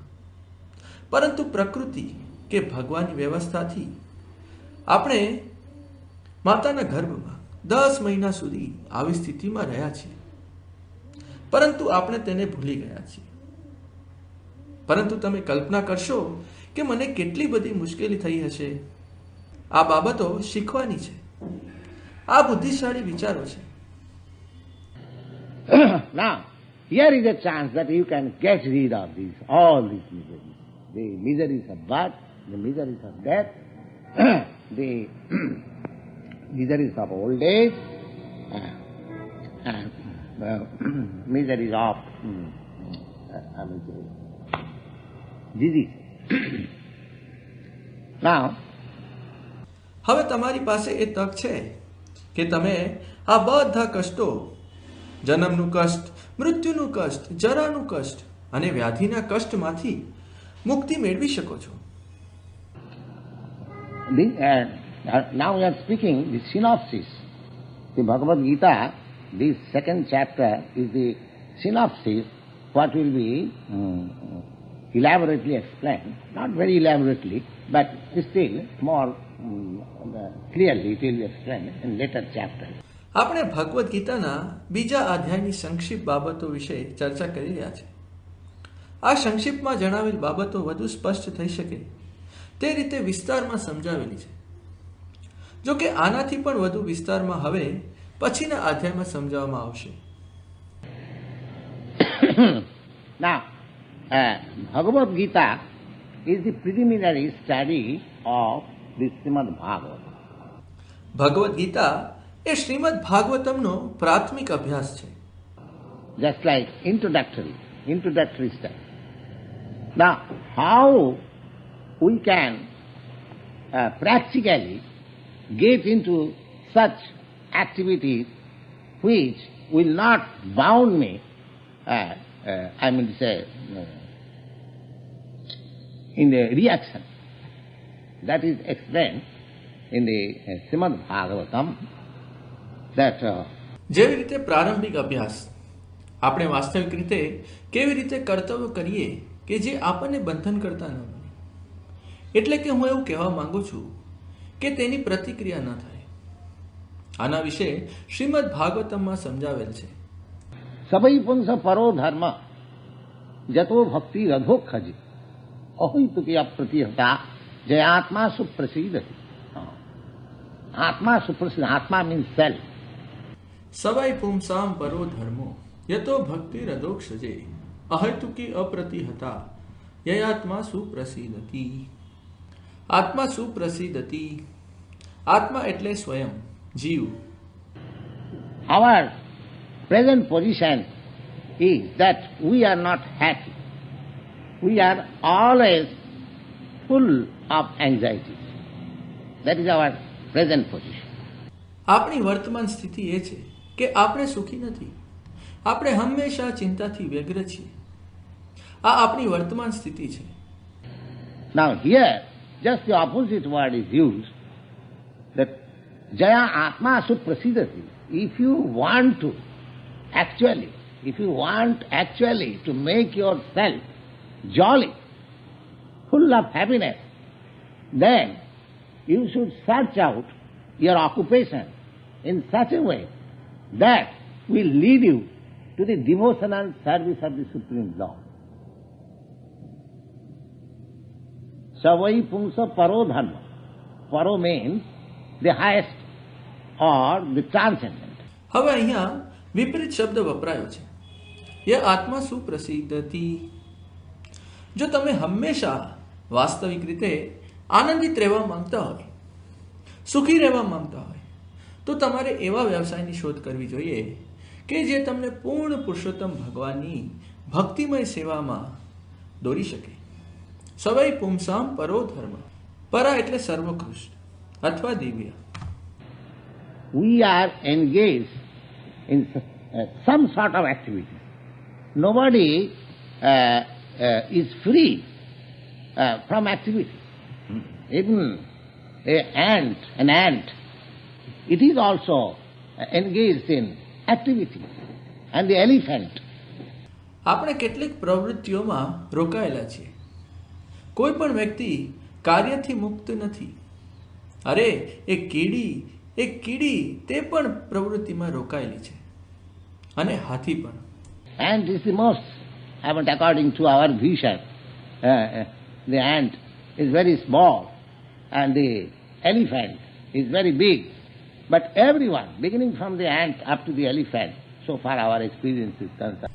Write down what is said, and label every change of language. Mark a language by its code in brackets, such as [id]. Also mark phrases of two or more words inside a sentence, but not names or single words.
[gu] પરંતુ પ્રકૃતિ કે ભગવાનની વ્યવસ્થાથી આપણે માતાના ગર્ભમાં 10 મહિના સુધી આવી સ્થિતિમાં રહ્યા છીએ. પરંતુ આપણે તેને ભૂલી ગયા છીએ. પરંતુ તમે કલ્પના કરશો કે મને કેટલી બધી મુશ્કેલી થઈ હશે. આ બાબતો શીખવાની છે. આ બુદ્ધિશાળી વિચારો છે. [en] Now, here is a chance that you can get rid of all these miseries. The miseries of birth, the miseries of death, the miseries of old age, miseries of disease. Now, [gu] હવે તમારી પાસે એ તક છે કે તમે આ બધા કષ્ટો, જન્મનું કષ્ટ, મૃત્યુનું કષ્ટ, જરાનું કષ્ટ અને વ્યાધિના કષ્ટમાંથી મુક્તિ મેળવી શકો છો. [en] Now we are speaking the synopsis. The Bhagavad Gita, this 2nd chapter is the synopsis, what will be elaborately explained. Not very elaborately, but still more clearly it will be explained in later chapters. [gu] આપણે ભગવદ્ ગીતાના બીજા અધ્યાયની સંક્ષિપ્ત બાબતો વિશે ચર્ચા કરી રહ્યા છે. આ સંક્ષિપ્તમાં જણાવેલ બાબતો વધુ સ્પષ્ટ થઈ શકે તે રીતે વિસ્તારમાં સમજાવેલી છે. જો કે આનાથી પણ વધુ વિસ્તારમાં હવે પછીના અધ્યાયમાં સમજાવવામાં આવશે. [en] Now, Bhagavad Gita is the preliminary study of the Srimad Bhagavatam. [gu] ભગવદ્ ગીતા એ શ્રીમદ ભાગવતમનો પ્રાથમિક અભ્યાસ છે. [en] Just like introductory study. Now, how we can practically get into such activities which will not bound me, in the reaction. That is explained in the Srimad Bhagavatam. That [gu] જેવી રીતે પ્રારંભિક અભ્યાસ આપણે વાસ્તવિક રીતે કેવી રીતે કર્તવ્ય કરીએ કે જે આપણને બંધન કરતા ન બને. એટલે કે હું એવું કહેવા માંગુ છું કે તેની પ્રતિક્રિયા ન થાય. આના વિશે શ્રીમદ ભાગવતમમાં સમજાવેલ છે. [sa] સભૈ પુંસ પરો ધર્મ જતો ભક્તિ રધો ખજી અહિતુકી અપ્રતિહતા જયાત્મા સુપ્રસિદ્ધ. आत्मा सुप्रसीद. [en] Atma means self. [sa] સવાઈ પુંસામ પરો ધર્મો યતો ભક્તિ રદોક્ષજે અહેતુકી અપ્રતિહતા યયાત્મા સુપ્રસિદ્ધતી. આત્મા સુપ્રસિદ્ધતી. [gu] આત્મા એટલે સ્વયં, જીવ. [en] Our present position is that we are not happy. We are always full of anxiety. That is our present position. [gu] આપણી વર્તમાન સ્થિતિ એ છે કે આપણે સુખી નથી. આપણે હંમેશા ચિંતાથી વ્યગ્ર છીએ. આ આપણી વર્તમાન સ્થિતિ છે. [en] Now here, just the opposite word is used, that [sa] जय आत्मा सुप्रसीदति. [en] If you want actually to make yourself jolly, full of happiness, then you should search out your occupation in such a way that will lead you to the devotional service of the Supreme Lord. [sa] सवै पुंस परो धर्म. [en] Paro means the highest or the transcendent. [gu] હવે અહીંયા વિપરીત શબ્દ વપરાયો છે. એ [sa] આત્મા સુપ્રસિદ્ધતી. [gu] જો તમે હંમેશા વાસ્તવિક રીતે આનંદિત રહેવા માંગતા હોય, સુખી રહેવા માંગતા હોય, તો તમારે એવા વ્યવસાયની શોધ કરવી જોઈએ કે જે તમને પૂર્ણ પુરુષોત્તમ ભગવાનની ભક્તિમય સેવામાં દોરી શકે. [sa] સવૈ પુંસામ પરો ધર્મ. [gu] પરા એટલે સર્વોત્કૃષ્ટ અથવા દિવ્ય. [en] We are engaged in some sort of activity. Nobody is free from activity. Even an ant, it is also engaged in activity. And the elephant. [gu] આપણે કેટલીક પ્રવૃત્તિઓમાં રોકાયેલા છીએ. કોઈ પણ વ્યક્તિ કાર્યથી મુક્ત નથી. અરે એક કીડી તે પણ પ્રવૃત્તિમાં રોકાયેલી છે. અને હાથી પણ. [en] Ant is the most, according to our vision, the ant is very small and the elephant is very big. But everyone, beginning from the ant up to the elephant, so far our experience is concerned.